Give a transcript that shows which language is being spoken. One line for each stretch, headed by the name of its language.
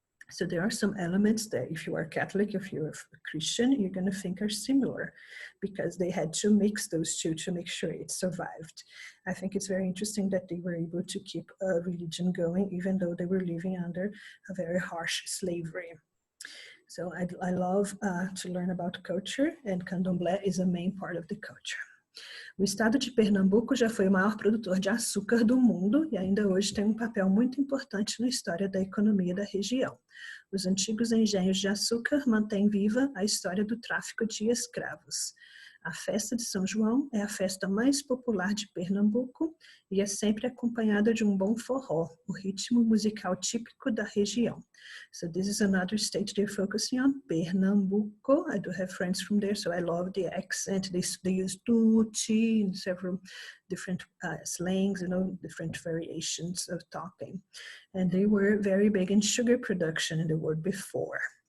English: So there are some elements that if you are Catholic, if you're a Christian, you're going to think are similar because they had to mix those two to make sure it survived. I think it's very interesting that they were able to keep a religion going even though they were living under a very harsh slavery. So I love to learn about culture, and Candomblé is a main part of the culture.
Portuguese: O estado de Pernambuco já foi o maior produtor de açúcar do mundo e ainda hoje tem um papel muito importante na história da economia da região. Os antigos engenhos de açúcar mantêm viva a história do tráfico de escravos. A festa de São João é a festa mais popular de Pernambuco e é sempre acompanhada de um bom forró, o ritmo musical típico da região.
English: So this is another state they're focusing on, Pernambuco. I do have friends from there, so I love the accent. They use tutti in several different slangs, you know, different variations of talking. And they were very big in sugar production in the world before.